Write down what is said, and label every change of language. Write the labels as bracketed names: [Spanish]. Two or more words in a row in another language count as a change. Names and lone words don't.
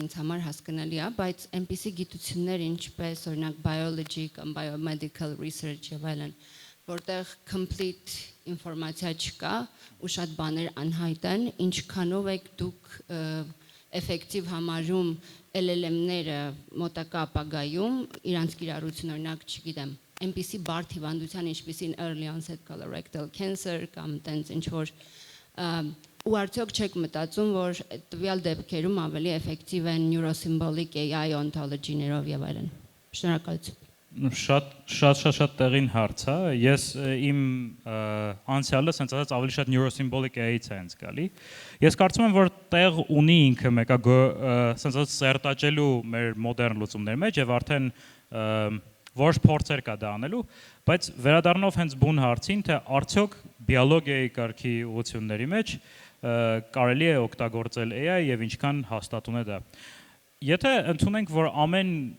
[Armenian] ինձ համար հասկանալի է, բայց այնպիսի գիտություններ, ինչպես օրինակ biology կամ [English] biomedical research [Armenian] եւ այլն, որտեղ complete ինֆորմացիա չկա ու շատ բաներ անհայտ են, ինչքանով եք դուք effective համարում LLM-ները մոտակա ապագայում իրանց կիրառություն օրինակ, չգիտեմ, այնպիսի բարդ հիվանդության, ինչպիսին [English] early onset colorectal cancer [Armenian] կամ տենց ինչ որ ու արդյոք չեք մտածում, որ տվյալ դեպքերում ավելի effective են [English] neurosymbolic AI [Armenian] ontology-ներով եւ այլն։ Շնորհակալություն։ Շատ տեղին հարց է։ Ես իմ անցյալը ասած ավելի շատ [English] neurosymbolic AI- [Armenian] ից է անցկալի։ Ես կարծում եմ, որ տեղ ունի ինքը մեկը ասած սերտաճելու մեր մոդեռն լուծումների մեջ եւ արդեն որոշ փորձեր կա դա անելու, բայց վերադառնալով հենց բուն հարցին, թե արդյոք բիոլոգիայի կարգի ուղղությունների մեջ կարելի է օգտագործել AI եւ ինչքան հաստատուն է դա։ Եթե ընդունենք, որ ամեն